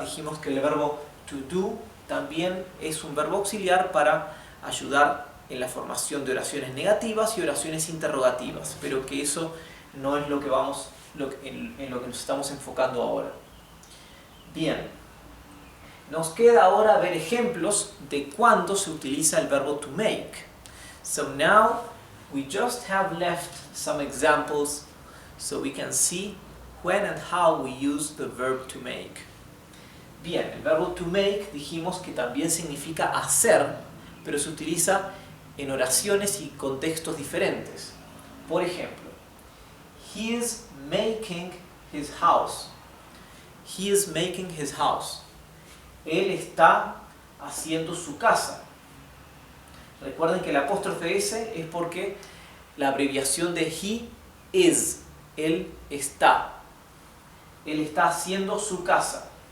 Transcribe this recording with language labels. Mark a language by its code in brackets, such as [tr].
[es] Dijimos que el verbo to do también es un verbo auxiliar para ayudar en la formación de oraciones negativas y oraciones interrogativas, pero que eso no es lo que en lo que nos estamos enfocando ahora. Bien, nos queda ahora ver ejemplos de cuándo se utiliza el verbo to make. [en] So now we just have left some examples so we can see when and how we use the verb to make. [es] Bien, el verbo to make dijimos que también significa hacer, pero se utiliza en oraciones y contextos diferentes. Por ejemplo, [en] he is making his house. He is making his house. [es] Él está haciendo su casa. Recuerden que el apóstrofe S es porque la abreviación de [en] he is. [es] Él está. Él está haciendo su casa.